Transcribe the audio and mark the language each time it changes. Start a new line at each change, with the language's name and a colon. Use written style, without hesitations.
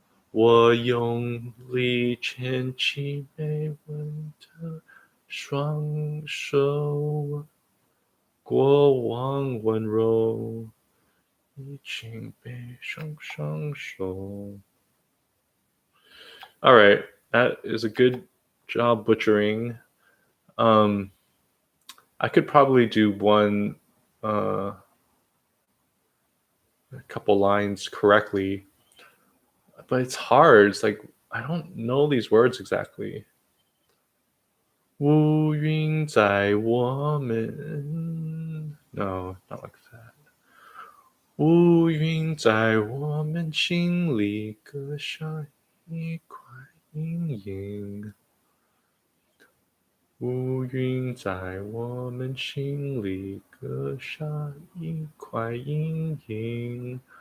Chinese: 我用力牵起没温的双手，过往温柔已经被双手。
English: All right, that is a good job butchering. Um, I could probably do one, a couple lines correctly, but it's hard. It's like I don't know these words exactly.
Chinese: 乌云在我们
English: No, not like that.
Chinese: 乌云在我们心里割下一块阴影。乌云在我们心里割下一块阴影。